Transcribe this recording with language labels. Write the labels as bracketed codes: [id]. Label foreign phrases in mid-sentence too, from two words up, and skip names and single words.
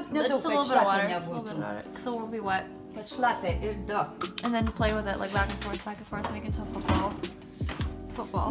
[en] Just a [lt] kad [en] little bit of water. [lt] šlapia [en] Just a little bit [lt] nebūtų. [en] of water. So it'll be wet. [lt] Kad šlapia ir daug. [en] And then play with it like back and forth, make it into a football. Football.